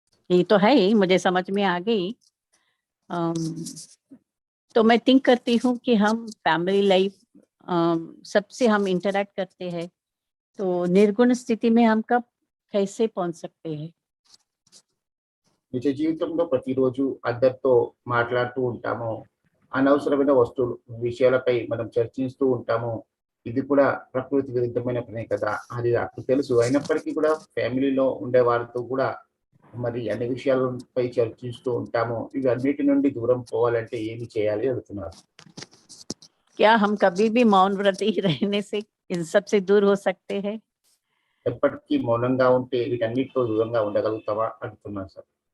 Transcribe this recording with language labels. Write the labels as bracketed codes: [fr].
[hi] ये तो है ही, मुझे समझ में आ गई। तो मैं थिंक करती हूँ कि हम फैमिली लाइफ सबसे हम इंटरेक्ट करते हैं, तो निर्गुण स्थिति में हम कब कैसे पहुंच सकते हैं? [te] నిజ జీవితంలో ప్రతిరోజు అందరితో మాట్లాడుతూ ఉంటాము, అనవసరమైన వస్తువులు విషయాలపై మనం చర్చిస్తూ ఉంటాము. ఇది కూడా ప్రకృతి విరుద్ధమైన పనే కదా, అది నాకు తెలుసు. అయినప్పటికీ కూడా ఫ్యామిలీలో ఉండే వారితో కూడా మరి అన్ని విషయాలపై చర్చిస్తూ ఉంటాము. ఇవి అన్నిటి నుండి దూరం పోవాలంటే ఏమి చేయాలి అడుగుతున్నారు. [hi] क्या हम कभी भी मौन व्रत ही रहने से इन सब से दूर हो सकते हैं? [te] ఎప్పటికీ మౌనంగా ఉంటే వీటన్నిటితో దూరంగా ఉండగలుగుతావా అడుగుతున్నారు సార్.